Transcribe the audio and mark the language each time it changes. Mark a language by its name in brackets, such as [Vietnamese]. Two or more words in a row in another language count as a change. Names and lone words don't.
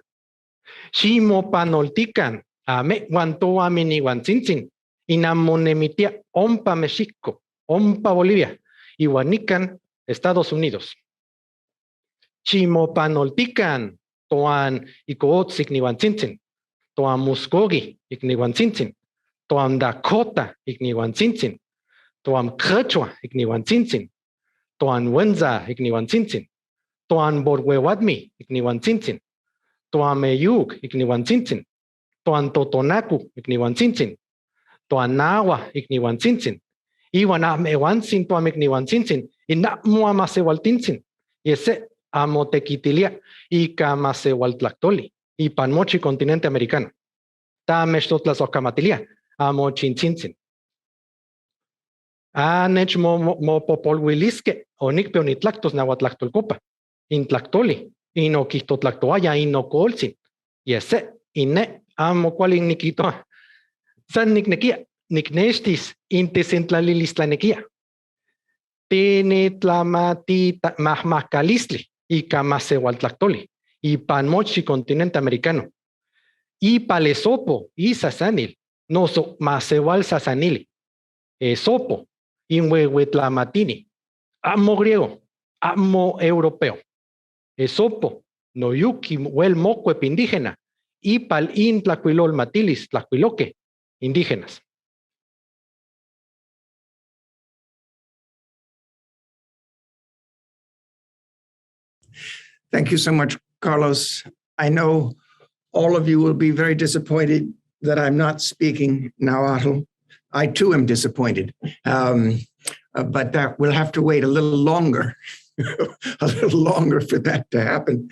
[Nahuatl languages] Ximopanoltican, Ame, Guantoaminiuantzintzin, Inamonemitia, Ompa Mexico, Ompa Bolivia, Ihuanican, Estados Unidos. Ximopanoltican, Toan Icootzik-niuantzintzin, Toan Muskogi, Ikniuantzintzin, Toan Dakota, Ikniuantzintzin, Toan Quechua, Ikniuantzintzin, Toan Wenza, Ikniuantzintzin, Toan Borhuehuatmi, Ikniuantzintzin, Toan Meyuk, Ikniuantzintzin, Toan Totonacu, Ikniuantzintzin, Toan Nahua, Ikniuantzintzin, Iwan Amehuantzin, Toan Ikniuantzintzin, Inamuamasewaltintzin, Yese Amotequitilia, Icamasehualtlactoli, [Spanish] y Panmochi continente americano. [Nahuatl languages] Tamextotlasocamatilia, Amochintzin. Anech mopopolhuilisque, onicpeonitlactos nahuatlactolcopa, intlactoli, inoquistotlactoaya, inocolzin, yese, ine, amo cual niquitoa. San nicnequia, nicnestis, intesentlalilistlanequia. Tenetlamati mahmacalistli, y camasehualtlactoli, y panmochi [Spanish] continente americano. [Nahuatl languages] Y palesopo, y sasanil, noso masewal sasanili. Esopo, inhuehuetlamatini, amo griego, amo europeo. Esopo, noyuki huel mocuep indígena, y pal in tlacuilol matilis, tlacuiloque, indígenas. [English] Thank you so much, Carlos. I know all of you will be very disappointed that I'm not speaking Nahuatl. I too am disappointed, but that we'll have to wait a little longer, for that to happen.